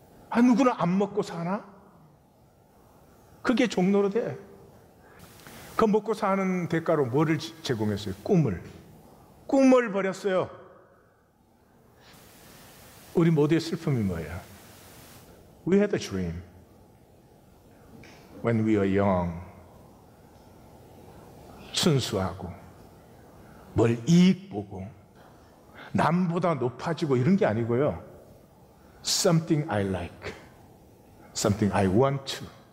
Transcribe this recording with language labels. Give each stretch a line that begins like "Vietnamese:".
Korean: 아, 누구나 안 먹고 사나? 그게 종노릇해. 그 먹고 사는 대가로 뭐를 제공했어요? 꿈을 버렸어요. 우리 모두의 슬픔이 뭐예요?
English: We had a dream when we were young.
Korean: 순수하고 뭘 이익 보고 남보다 높아지고 이런 게 아니고요.
English: Something I like, something I want to.